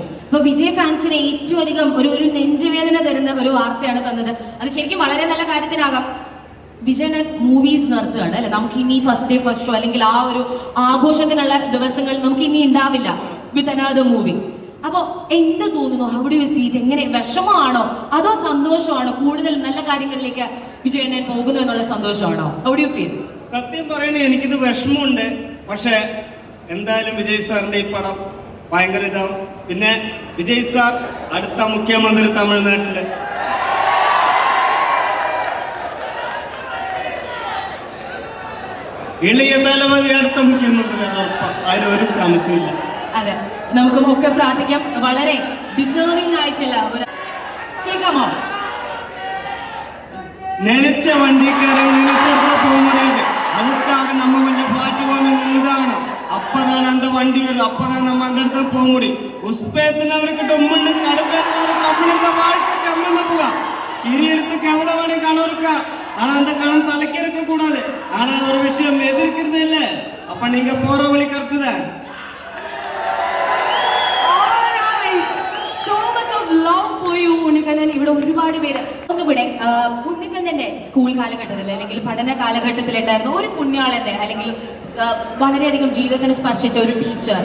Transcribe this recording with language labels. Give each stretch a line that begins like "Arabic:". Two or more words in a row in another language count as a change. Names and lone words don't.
Malayalam: അപ്പൊ വിജയ് ഫാൻസിന് ഏറ്റവും അധികം ഒരു നെഞ്ചുവേദന തരുന്ന ഒരു വാർത്തയാണ് തന്നത്. അത് ശരിക്കും വളരെ നല്ല കാര്യത്തിനാകാം. വിജയണ്ണൻ മൂവീസ് നടത്തുകയാണ് അല്ലെ. നമുക്ക് ഇനി
English: first day first show
Malayalam: അല്ലെങ്കിൽ ആ ഒരു ആഘോഷത്തിനുള്ള ദിവസങ്ങൾ നമുക്ക് ഇനി ഉണ്ടാവില്ല
English: with another movie.
Malayalam: അപ്പൊ എന്ത് തോന്നുന്നു?
English: how do you see it?
Malayalam: എങ്ങനെ, വിഷമമാണോ അതോ സന്തോഷമാണോ? കൂടുതൽ നല്ല കാര്യങ്ങളിലേക്ക് വിജയണ്ണൻ പോകുന്നു എന്നുള്ള സന്തോഷമാണോ?
English: how do you feel?
Malayalam: സത്യം പറയണേ, എനിക്കിത് വിഷമമുണ്ട്. പക്ഷെ എന്തായാലും വിജയ് സാറിന്റെ ഈ പടം ഭയങ്കര ഇതാവും. പിന്നെ വിജയ് സാർ അടുത്ത മുഖ്യമന്ത്രി തമിഴ്നാട്ടില്. ഇളിയ തലമതി അടുത്ത മുഖ്യമന്ത്രി, അത് ഉറപ്പാ, അതിലൊരു സംശയമില്ല. അതെ, നമുക്ക് ഒക്കെ പ്രാർത്ഥിക്കാം. വളരെ ഡിസേർവിംഗ് ആയിട്ടുള്ള ഒരു കേൾക്കാമോ? നനച്ച വണ്ടിക്കാരൻ നനച്ചെടുത്ത പോകാൻ முடியாது.
Tamil: அதுக்காக நம்ம கொஞ்சம் பார்த்துக்கோங்க, நிதானம். அப்பதான் அந்த வண்டி வரும், அப்பதான் நம்ம அந்த இடத்துக்கு போக முடியும். உஸ்பேத்தினவருக்கு டொம்முன்னு கடுப்பேத்தினவருக்கு கம்மனிருந்த வாழ்க்கை கம்மன்னு போவா. கிரி எடுத்துக்கு எவ்வளவு வேணும் கணம் இருக்கா, ஆனா அந்த கணம் தலைக்கு இருக்க கூடாது. ஆனா ஒரு விஷயம் எதிர்க்கிறது இல்ல. அப்ப நீங்க போற வழி கரெக்ட் தான்.
Malayalam: ഉണ്ണിക്കണ്ണൻ, ഇവിടെ ഒരുപാട് പേര് ഒന്നുകൂടെ ഉണ്ണിക്കണ്ണന്റെ സ്കൂൾ കാലഘട്ടത്തിൽ അല്ലെങ്കിൽ പഠന കാലഘട്ടത്തിലുണ്ടായിരുന്ന ഒരു പുണ്യാളന്റെ അല്ലെങ്കിൽ വളരെയധികം ജീവിതത്തിന് സ്പർശിച്ച ഒരു ടീച്ചർ.